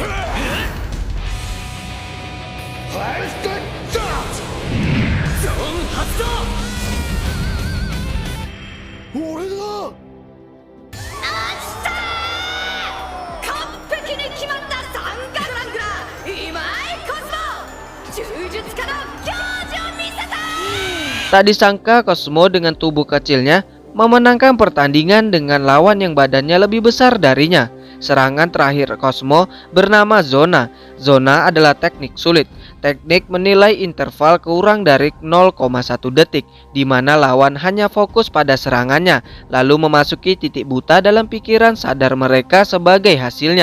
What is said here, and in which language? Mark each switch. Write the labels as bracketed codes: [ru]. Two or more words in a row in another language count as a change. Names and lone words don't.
[ja] ゾーン発動。俺だ。完璧に決まった三角ラングラー今井コスモ、柔術家の教授を見せた。 [id] Tak disangka Cosmo dengan tubuh kecilnya memenangkan pertandingan dengan lawan yang badannya lebih besar darinya. Serangan terakhir Cosmo bernama Zona. Zona adalah teknik sulit. Teknik menilai interval kurang dari 0,1 detik, di mana lawan hanya fokus pada serangannya, lalu memasuki titik buta dalam pikiran sadar mereka sebagai hasilnya.